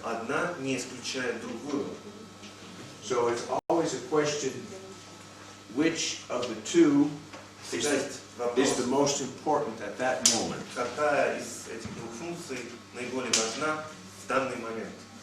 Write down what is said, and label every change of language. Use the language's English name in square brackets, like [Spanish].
[Russian] одна не исключает другую. [English] So it's always a question, which of the two [Russian] Всегда есть [English] is [Russian] вопрос, [English] the most important at that moment. [Russian] какая из этих двух функций наиболее важна в данный момент.